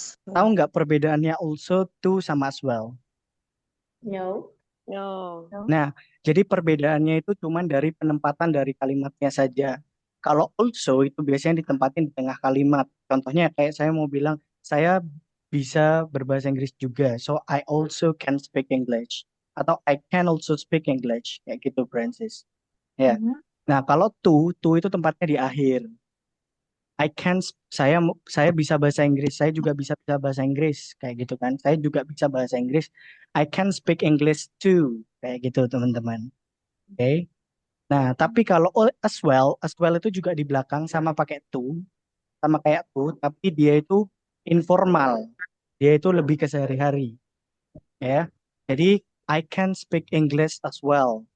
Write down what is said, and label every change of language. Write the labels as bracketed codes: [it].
[id] tahu nggak perbedaannya also, to, sama as well? [en] No. No. [id] Nah, jadi perbedaannya itu cuma dari penempatan dari kalimatnya saja. Kalau also itu biasanya ditempatin di tengah kalimat. Contohnya kayak saya mau bilang, saya bisa berbahasa Inggris juga. [en] So, I also can speak English. [id] Atau [en] I can also speak English. [id] Kayak gitu, Francis. Ya. Nah, kalau to itu tempatnya di akhir. [en] I can, [id] saya bisa bahasa Inggris, saya juga bisa bahasa Inggris, kayak gitu kan. Saya juga bisa bahasa Inggris. [en] I can speak English too, [id] kayak gitu teman-teman. [en] Oke. [id] Nah, tapi kalau as well itu juga di belakang sama pakai to, sama kayak to, tapi dia itu informal. Dia itu lebih ke sehari-hari, ya. [en] Jadi I can speak English as well.